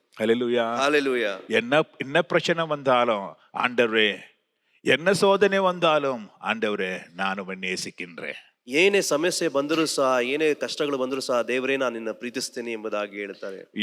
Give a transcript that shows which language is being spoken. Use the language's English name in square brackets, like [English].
[Tamil] ஹல்லேலூயா. ஹல்லேலூயா. என்ன பிரச்சனை வந்தாலும் ஆண்டவரே, என்ன சோதனை வந்தாலும் ஆண்டவரே நான் உம்மை நேசிக்கின்றேன். [Kannada] ಏನೇ ಸಮಸ್ಯೆ ಬಂದರೂ ಸಹ, ಏನೇ ಕಷ್ಟಗಳು ಬಂದರೂ ಸಹ, ದೇವರೇ ನಾನು ನಿನ್ನ ಪ್ರೀತಿಸ್ತೇನೆ ಎಂಬುದಾಗಿ ಹೇಳ್ತಾರೆ.